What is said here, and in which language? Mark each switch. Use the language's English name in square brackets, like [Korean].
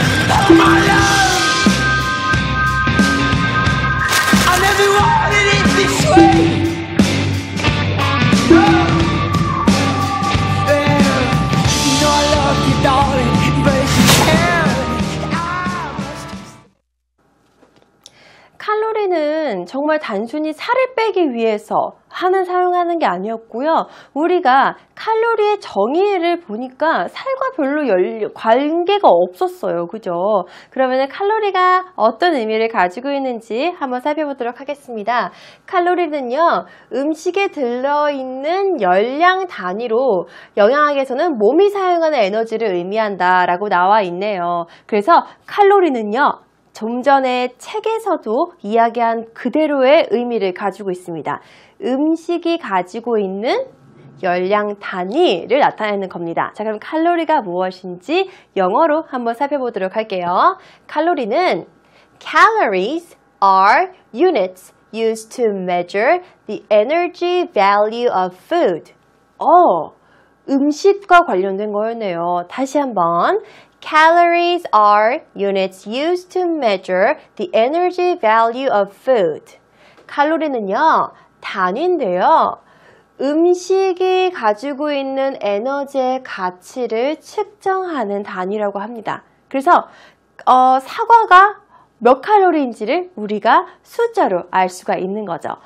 [English] Oh my love, I never wanted it this way. No, well, you know I love you, darling, but if you can, I must. [Korean] 칼로리는 정말 단순히 살을 빼기 위해서 사용하는 게 아니었고요. 우리가 칼로리의 정의를 보니까 살과 별로 관계가 없었어요. 그죠? 그러면 칼로리가 어떤 의미를 가지고 있는지 한번 살펴보도록 하겠습니다. 칼로리는요, 음식에 들어있는 열량 단위로 영양학에서는 몸이 사용하는 에너지를 의미한다라고 나와 있네요. 그래서 칼로리는요, 좀 전에 책에서도 이야기한 그대로의 의미를 가지고 있습니다. 음식이 가지고 있는 열량 단위를 나타내는 겁니다. 자, 그럼 칼로리가 무엇인지 영어로 한번 살펴보도록 할게요. [English] 칼로리는 Calories are units used to measure the energy value of food. [Korean] 음식과 관련된 거였네요. 다시 한번. [English] Calories are units used to measure the energy value of food. [Korean] 칼로리는요, 단위인데요. 음식이 가지고 있는 에너지의 가치를 측정하는 단위라고 합니다. 그래서 사과가 몇 칼로리인지를 우리가 숫자로 알 수가 있는 거죠.